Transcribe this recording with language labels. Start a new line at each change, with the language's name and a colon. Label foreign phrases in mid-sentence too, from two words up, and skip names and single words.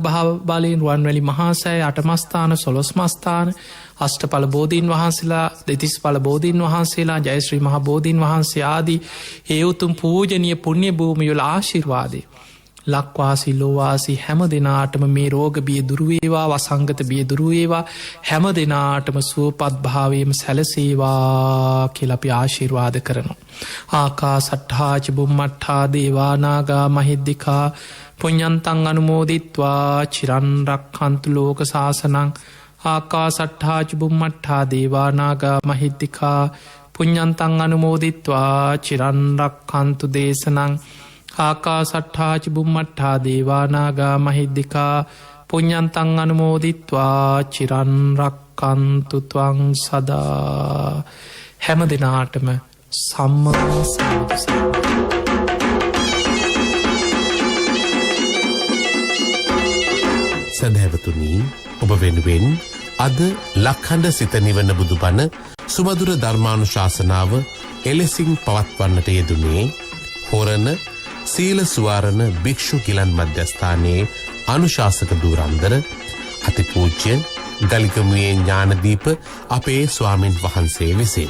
Sinhala: භාව බලයෙන් රුවන්වැලි මහා සෑය අටමස්ථාන සොළොස්මස්ථාන අෂ්ටඵල බෝධීන් වහන්සේලා දෙතිස්ඵල බෝධීන් වහන්සේලා ජයශ්‍රී මහා බෝධීන් වහන්සේ ආදී ඒ උතුම් පූජනීය පුණ්‍ය භූමියවල ආශිර්වාදය ලක්වාසි ලෝවාසි හැම දෙනාටම මේ රෝග බිය දුරුවේවා වසංගත බිය දුරුවේවා හැම දෙනාටම සුවපත් භාවයම සැලසේවා කියලපි ආශිර්වාද කරනවා.
Pali: ආකා සට්හාච බුම්මට්හා දේවානාගා මහිද්දිකා පුඤ්ඤන්තං අනුමෝදිත්වා චිරන්රක්ඛන්තු ලෝක සාසනං ආකා සට්හාච බුම්මට්හා දේවානාගා මහිද්දිකා පුඤ්ඤන්තං අනුමෝදිත්වා චිරන්රක්ඛන්තු දේශනං ආකා සට්හාච බුම්මට්හා දේවානාගා මහිද්දිකා පුඤ්ඤන්තං අනුමෝදිත්වා චිරන්රක්ඛන්තු ත්වං සදා.
Sinhala: හැම දිනාටම සම්මා සම්බුදු සදහැවතුනි ඔබ වෙනුවෙන් අද ලක්හඬ සිත නිවන බුදුබණ සුමధుර ධර්මානුශාසනාව එලෙසින් පවත්වන්නට යෙදුනේ හොරණ සීල ස්වාරණ භික්ෂු ගිලන් මධ්‍යස්ථානයේ අනුශාසක දූරන්දර අතිපූජ්‍ය ගලිගමුවේ ඥානදීප අපේ ස්වාමින් වහන්සේ විසින්.